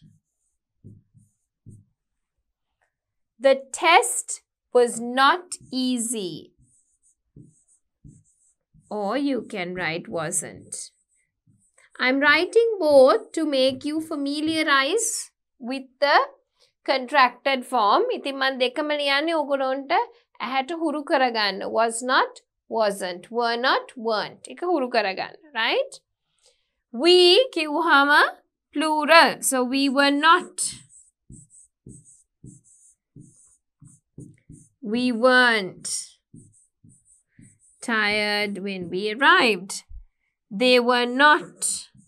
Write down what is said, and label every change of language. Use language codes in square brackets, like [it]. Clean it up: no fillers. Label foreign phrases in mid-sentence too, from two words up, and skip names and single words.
[en] The test was not easy, or you can write wasn't. I'm writing both to make you familiarize with the contracted form. [si] ඉතින් මම දෙකම ලියන්නේ ඔයගොල්ලන්ට ඇහැට හුරු කරගන්න. [en] Was not, wasn't. Were not, weren't. [si] එක හුරු කරගන්න. [en] Right? [si] We කිව්වහම plural. [en] So we were not. We weren't tired when we arrived. They were not.